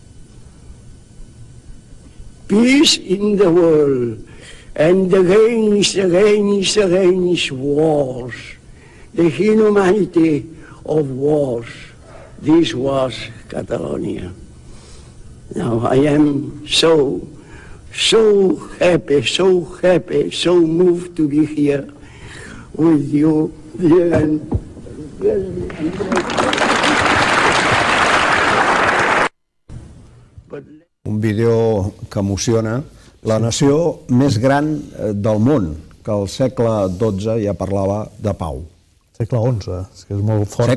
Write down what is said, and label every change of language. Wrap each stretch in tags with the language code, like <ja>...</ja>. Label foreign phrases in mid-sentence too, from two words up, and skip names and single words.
<en>Peace in the world and against wars, the inhumanity of wars. This was Catalonia. Now I am so happy, so moved to be here with you, dear.</en> <ca>Un vídeo que emociona la nació més gran del món, que al segle XII ja parlava de pau. Segle XI, que és molt fort.</ca>